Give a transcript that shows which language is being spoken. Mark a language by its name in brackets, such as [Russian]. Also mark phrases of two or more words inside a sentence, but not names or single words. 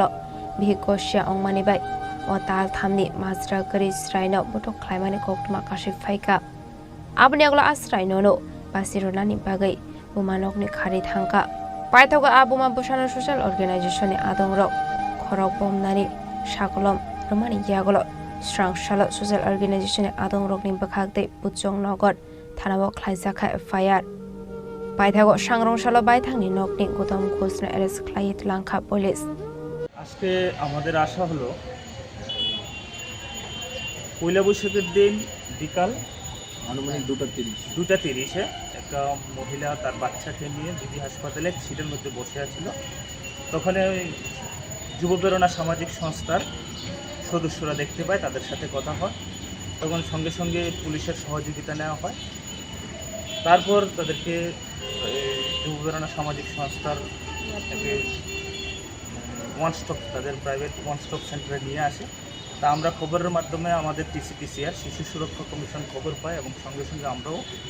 [Kok Borok] bihikosya ongmani bai o tal thamni majra gari sraino botok khlaimani koktoma kashif phaika abani aglo asraino no basirona ni bagai bumanokni khari thangka paithoga abuma busana [English] social organization [Kok Borok] ni adongrok khorok bomnani shakolom romani yaglo Srangshala [English] social organization [Kok Borok] ni adongrok ni bakhakte Bujong Nagar thanao khlaisakha FIR paithago Sangrongshalo baithangni nokni Gutom Ghosh na arrest khlait langkha police [Bangla] আজকে আমাদের আশা হলো পয়লা বৈশাখের দিন বিকাল আনুমানিক 2:30 একটা মহিলা তার বাচ্চাকে নিয়ে জিবি হাসপাতালে সিটের মধ্যে বসে আছিল তখন যুব প্রেরণা সামাজিক সংস্থার সদস্যরা দেখতে পায় তাদের সাথে কথা হয় তখন সঙ্গে সঙ্গে পুলিশের সহযোগিতা নেওয়া হয় তারপর তাদেরকে যুব প্রেরণা সামাজিক সংস্থার থেকে ওয়ান স্টপ তাদের [English] private one stop centre [Bangla] নিয়ে আসে তা আমরা খবরের মাধ্যমে আমাদের TCPCR শিশু সুরক্ষা কমিশন খবর পায় এবং সঙ্গে সঙ্গে আমরাও